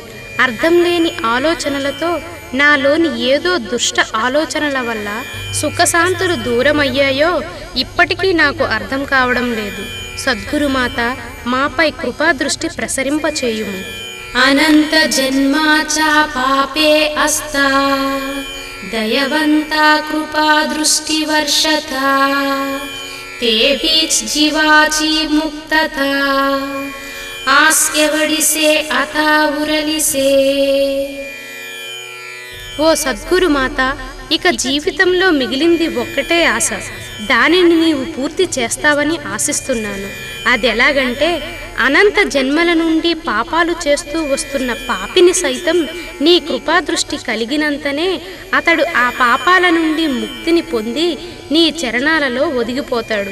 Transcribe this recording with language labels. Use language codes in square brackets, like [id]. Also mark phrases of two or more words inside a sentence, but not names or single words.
[te] అర్థం లేని ఆలోచనలతో నాలోని ఏదో దుష్ట ఆలోచనల వల్ల సుఖశాంతులు దూరమయ్యాయో ఇప్పటికీ నాకు అర్థం కావడం లేదు. సద్గురుమాత, మాపై కృపా దృష్టి ప్రసరింపచేయుము. [mr] अनंत जन्माचा पापे अस्ता, दयावंता कृपा दृष्टी वर्षता, ते बीच जीवाची मुक्तता, आस्यवडिसे अथा उरलिसे. [te] ఓ సద్గురు మాత, ఇక జీవితంలో మిగిలింది ఒక్కటే ఆశ. దానిని నీవు పూర్తి చేస్తావని ఆశిస్తున్నాను. అదెలాగంటే అనంత జన్మల నుండి పాపాలు చేస్తూ వస్తున్న పాపిని సైతం నీ కృపాదృష్టి కలిగినంతనే అతడు ఆ పాపాల నుండి ముక్తిని పొంది నీ చరణాలలో ఒదిగిపోతాడు.